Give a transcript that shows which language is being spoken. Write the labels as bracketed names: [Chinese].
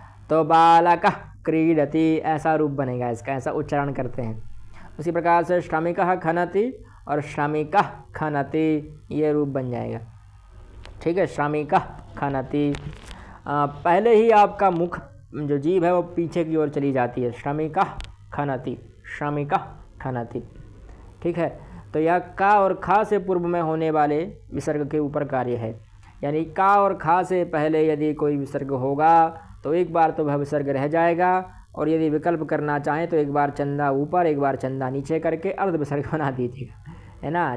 [Hindi] तो [Sanskrit] बालकः क्रीडति [Hindi] ऐसा रूप बनेगा इसका, ऐसा उच्चारण करते हैं। उसी प्रकार से [Sanskrit] श्रमिकः खनति [Hindi] और श्रमिकः खनति, ये रूप बन जाएगा। ठीक है, [Sanskrit] श्रमिकः खनति। [Hindi] पहले ही आपका मुख जो जीभ है वो पीछे की ओर चली जाती है। [Sanskrit] श्रमिकः खनति, श्रमिकः खनति। [Hindi] ठीक है, तो यह का और खा से पूर्व में होने वाले विसर्ग के ऊपर कार्य है। यानी का और खा से पहले यदि कोई विसर्ग होगा तो एक बार तो वह विसर्ग रह जाएगा, और यदि विकल्प करना चाहें तो एक बार चंदा ऊपर एक बार चंदा नीचे करके अर्ध विसर्ग बना दीजिएगा, है ना।